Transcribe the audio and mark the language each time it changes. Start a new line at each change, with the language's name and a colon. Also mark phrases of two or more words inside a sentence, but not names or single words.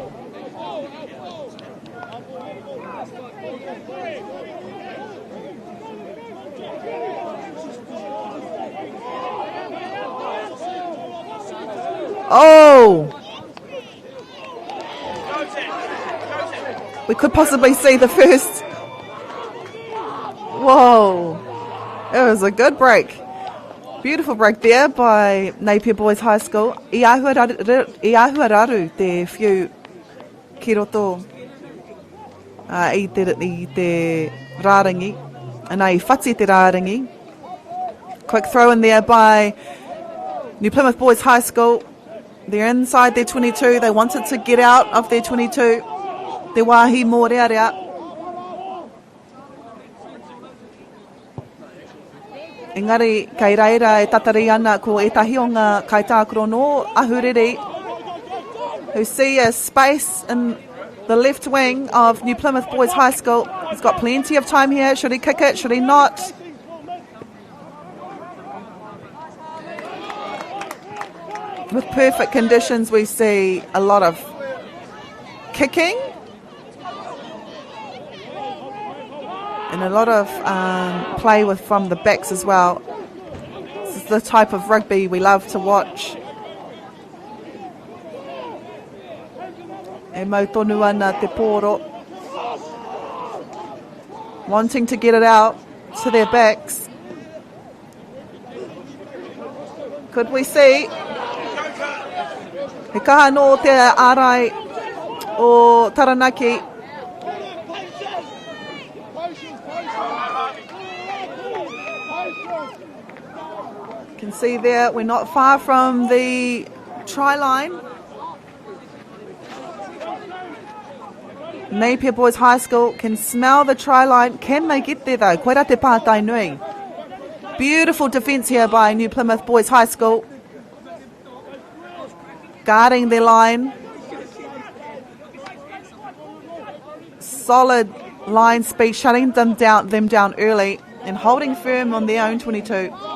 English: Oh! We could possibly see the first. Whoa! It was a good break. Beautiful break there by Napier Boys High School.
Māori: I ahua raru te whiu ki roto I te rārangi. And I whati te rārangi.
English: Quick throw in there by New Plymouth Boys High School. They're inside their 22. They wanted to get out of their 22.
Māori: Te wāhi mō rea rea. Engari, kei reira e tatari ana ko etahi o ngā kaitākuro no ahuriri
English: who see a space in the left wing of New Plymouth Boys High School. He's got plenty of time here. Should he kick it? Should he not? With perfect conditions, we see a lot of kicking and a lot of play from the backs as well. This is the type of rugby we love to watch.
Māori: E mau tonu ana te pōro.
English: Wanting to get it out to their backs. Could we see?
Māori: He kaha no te ārai o Taranaki.
English: You can see there, we're not far from the try line. Napier Boys High School can smell the try line. Can they get there though?
Māori: Koera te pātai nui.
English: Beautiful defence here by New Plymouth Boys High School. Guarding their line. Solid line speed, shutting them down early and holding firm on their own 22.